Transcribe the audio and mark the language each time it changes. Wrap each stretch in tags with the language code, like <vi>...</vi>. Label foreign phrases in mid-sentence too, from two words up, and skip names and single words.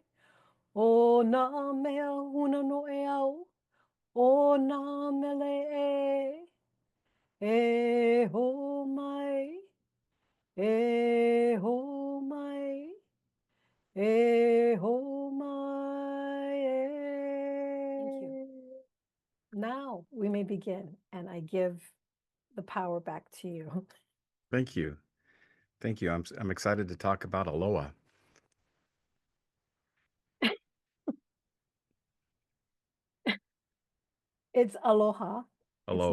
<haw>O nā mea huna no e au. O nā mele e. E ho mai. E ho mai. E ho mai.</haw> <en>Thank you. Now we may begin, and I give the power back to you. Thank you. Thank you. I'm excited to talk about aloha. It's aloha. It's</en>